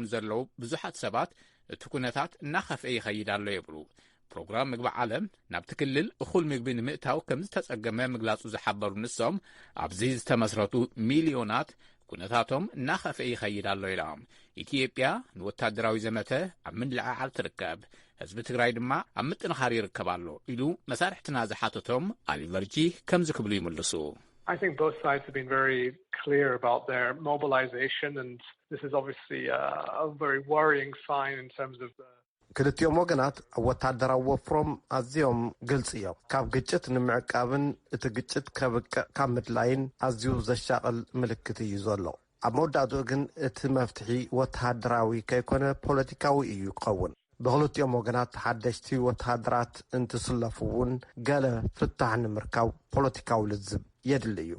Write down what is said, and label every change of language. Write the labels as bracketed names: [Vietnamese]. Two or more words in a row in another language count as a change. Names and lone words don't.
[Tigrinya] ዘለዉ ብዙሓት ሰባት እቲ ኩነታት እናኸፍአ ይኸይድ ኣሎ ይብሉ። ፕሮግራም ምግቢ ዓለም ናብቲ ክልል እኹል ምግቢ ንምእታው ከም ዝተጸገመ ምግላጹ ዝሓበሩ ንሶም ኣብዚ ዝተመስረቱ ሚልዮናት ኩነታቶም እናኸፍአ ይኸይድ ኣሎ ኢሎም። ኢትዮጵያ ንወታደራዊ ዘመተ ኣብ ምልዕዓል ትርከብ፣ ህዝቢ ትግራይ ድማ ኣብ ምጥንኻር ይርከብ ኣሎ ኢሉ መሳርሕትና ዝሓተቶም ኣሊ ቨርጂ ከምዚ ክብሉ ይምልሱ። [English] I think both sides have been very clear about their mobilization, and this is obviously a very worrying sign in terms of the [Tigrinya] ክልቲኦም ወገናት ወታደራዊ ወፍሮም ኣዝዮም ግልጽ እዮም። ካብ ግጭት ንምዕቃብን እቲ ግጭት ከብቅዕ ካብ ምድላይን ኣዝዩ ዘሻቕል ምልክት እዩ ዘሎ። ኣብ መወዳእትኡ ግን እቲ መፍትሒ ወታደራዊ ከይኮነ ፖለቲካዊ እዩ ክኸውን። ብኽልቲኦም ወገናት ሓደሽቲ ወታደራት እንትስለፉ እውን ገለ ፍታሕ ንምርካብ ፖለቲካዊ ልዝብ የድሊ እዩ።